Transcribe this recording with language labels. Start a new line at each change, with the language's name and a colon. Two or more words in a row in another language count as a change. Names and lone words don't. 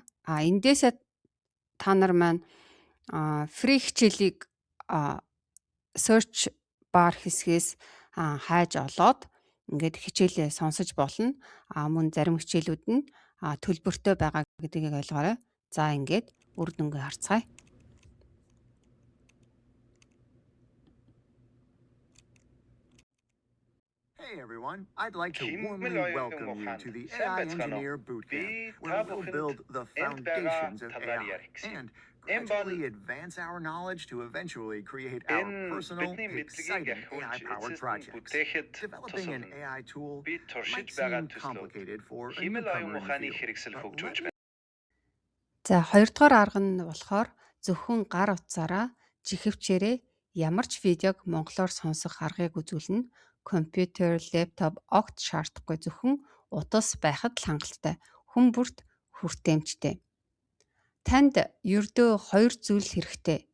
Mongolian: Эндээсээ та нар маань фри хичээлийг search bar хэсгээс хайж олоод ингээд хичээлээ сонсож болно. Мөн зарим хичээлүүд нь төлбөртэй байгаа гэдгийг ойлгоорой. За ингээд үр дүнгээ харцгаая.
English: Hey everyone, I'd like to warmly welcome you to the AI Engineer Bootcamp, where we'll build the foundations of AI and gradually advance our knowledge to eventually create our personal, exciting AI-powered projects. Developing an AI tool might seem complicated for a newcomer in the field, but
Mongolian: За хоёрдугаар арга нь болохоор зөвхөн гар утсаараа жихвчээрээ ямар ч видеог монголоор сонсох аргыг үзүүлнэ. Компьютер, лэптоп огт шаардахгүй, зөвхөн утас байхад л хангалттай. Хүн бүрт хүртээмжтэй. Танд ердөө 2 зүйл хэрэгтэй.